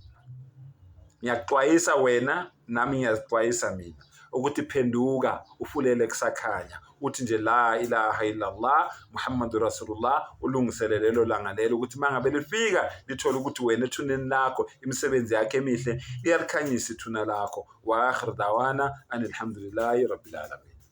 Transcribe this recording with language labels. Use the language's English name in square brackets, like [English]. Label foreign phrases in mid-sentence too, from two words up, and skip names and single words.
[Zulu] Ngiyaxwayisa wena, nami ngiyazixwayisa mina, ukuthi phenduka ufulele kusakhanya. [Arabic] Uthi nje la ilaha illallah Muhammadur Rasulullah, [Zulu] ulungiselele lo langa lelo ukuthi mangabe lifika lithola ukuthi wena ethuneni lakho imisebenzi yakhe emihle iyalikhanyisa ithuna lakho. [Arabic] Wa akhir dawana anilhamdulillahi rabbil alamin.